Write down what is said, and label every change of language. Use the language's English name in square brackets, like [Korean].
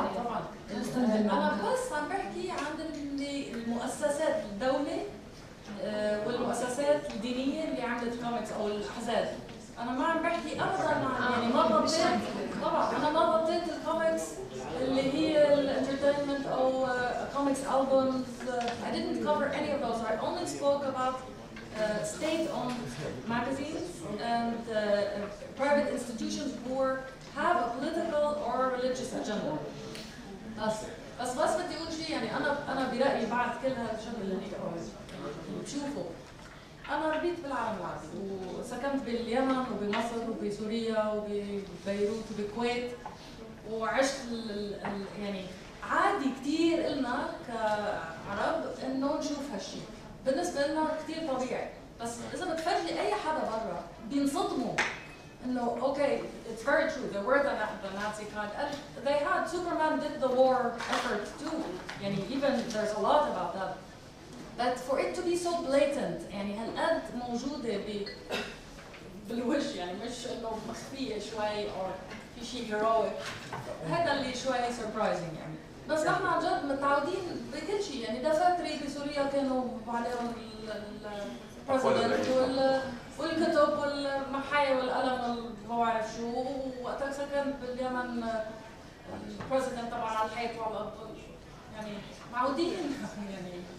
[Arabic] طبعا انا بس عم بحكي عن المؤسسات الدوله والمؤسسات الدينيه اللي عملت كوميكس او الاحزاب. انا ما عم بحكي ابدا عن يعني ما غطيت طبعا انا ما غطيت الكوميكس اللي هي الانترتينمنت او comics albums. [English] I didn't cover any of those. I only spoke about state-owned magazines and private institutions who have a political or religious agenda. [Arabic] بس بدي اقول شيء، يعني انا برايي بعد كل هالشغل اللي بشوفه، انا ربيت بالعالم العربي وسكنت باليمن وبمصر وبسوريا وببيروت وبالكويت وعشت يعني عادي كثير إلنا كعرب انه نشوف هالشيء، بالنسبه لنا كثير طبيعي. بس اذا بتفرجي اي حدا برا بينصدموا انه [English] okay, it's very true. There were the Nazi kind. And they had Superman did the war effort too. [Arabic] يعني [English] even there's a lot about that. But for it to be so blatant, [Arabic] يعني هالقد موجوده بالوجه، يعني مش انه مخفيه شوي او في شيء heroic، هذا اللي شوي surprising يعني. بس نحن عن جد متعودين بكل شيء، يعني دفاتري بسوريا كانوا عليهم البريزيدنت والكتب والمحايا والقلم وما بعرف شو، وقتها كان باليمن البريزيدنت طبعا على الحيط وعلى يعني معودين يعني.